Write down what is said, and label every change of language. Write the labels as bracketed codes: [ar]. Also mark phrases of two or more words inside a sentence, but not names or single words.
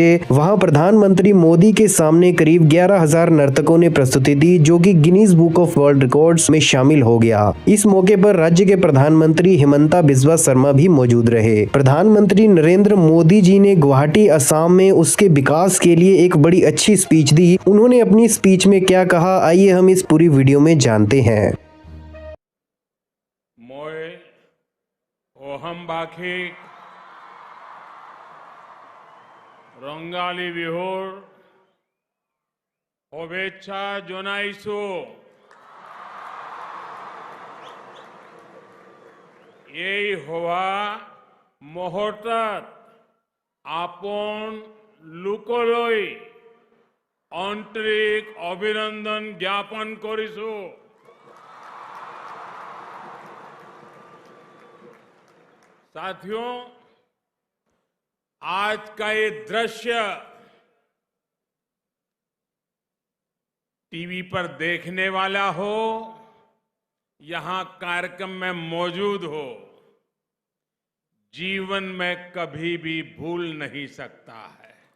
[hi] वहां प्रधानमंत्री मोदी के सामने करीब 11,000 नर्तकों ने प्रस्तुति दी, जो कि गिनीज बुक ऑफ वर्ल्ड रिकॉर्ड्स में शामिल हो गया। इस मौके पर राज्य के प्रधानमंत्री हिमंता बिस्वा शर्मा भी मौजूद रहे। प्रधानमंत्री नरेंद्र मोदी जी ने गुवाहाटी असम में उसके विकास के लिए एक बड़ी अच्छी स्पीच दी। उन्होंने अपनी स्पीच में क्या कहा, आइए हम इस पूरी वीडियो में जानते हैं। [as] মই অসমবাসী ৰঙালী বিহুৰ শুভেচ্ছা জনাইছো। এই হোৱা মুহূৰ্তত আপন লোকলৈ আন্তৰিক অভিনন্দন জ্ঞাপন কৰিছো। [hi] साथियों, आज का ये दृश्य टीवी पर देखने वाला हो, यहां कार्यक्रम में मौजूद हो, जीवन में कभी भी भूल नहीं सकता है।